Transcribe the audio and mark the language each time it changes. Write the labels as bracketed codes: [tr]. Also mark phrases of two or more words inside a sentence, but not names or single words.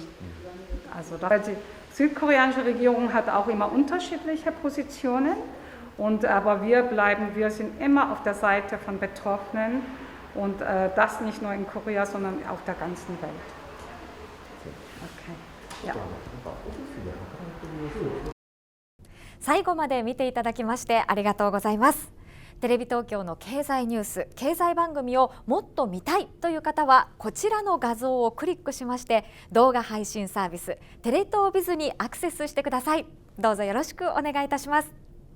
[de] Also die südkoreanische Regierung hat auch immer unterschiedliche Positionen. Aber wir sind immer auf der Seite von Betroffenen, und das nicht nur in Korea, sondern auf der ganzen Welt. Okay. Ja. [ja] 最後まで見ていただきましてありがとうございます。テレビ東京の経済ニュース、経済番組をもっと見たいという方はこちらの画像をクリックしまして動画配信サービステレ東BIZにアクセスしてください。どうぞよろしくお願いいたします。